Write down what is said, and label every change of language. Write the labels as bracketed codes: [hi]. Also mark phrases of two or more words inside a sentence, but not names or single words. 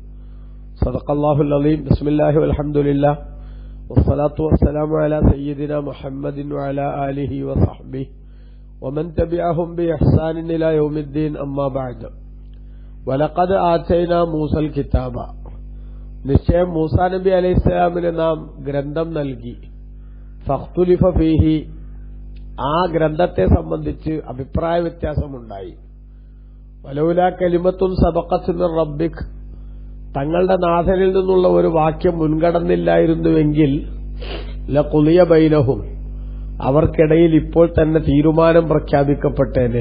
[ar] صدق الله العظيم. بسم الله والحمد لله والصلاة والسلام على سيدنا محمد وعلى آله وصحبه ومن تبعهم بإحسان إلى يوم الدين. أما بعد. ولقد آتينا موسى الكتاب. [ml] നിശ്ചയം മൂസാ നബി അലൈഹിസ്സലാമിന് നാം ഗ്രന്ഥം നൽകി. [ar] فاختلف فيه, [ml] ആ ഗ്രന്ഥത്തെ സംബന്ധിച്ച് അഭിപ്രായ വ്യത്യാസമുണ്ടായി. [ar] ولولا كلمة سبقت من ربك, [ml] തങ്ങളുടെ നാഥനിൽ നിന്നുള്ള ഒരു വാക്യം മുൻകടന്നില്ലായിരുന്നുവെങ്കിൽ [ar] لقضي بينهم, [ml] അവർക്കിടയിൽ ഇപ്പോൾ തന്നെ തീരുമാനം പ്രഖ്യാപിക്കപ്പെട്ടേനെ.